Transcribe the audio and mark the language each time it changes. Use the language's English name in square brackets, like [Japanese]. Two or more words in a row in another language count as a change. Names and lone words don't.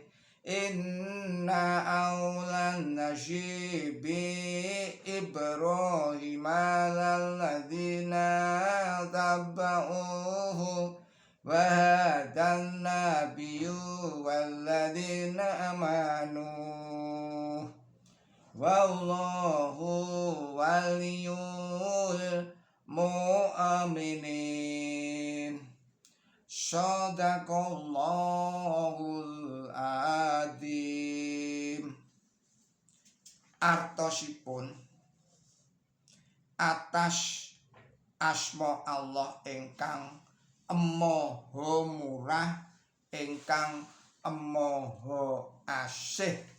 [Arabic] إن أولى الناس بإبراهيم للذين اتبعوه وهذا النبي والذين آمنوا والله ولي المؤمنين. صدق الله العظيم. [Javanese] Artosipun atas asma Allah ingkang maha murah ingkang maha asih.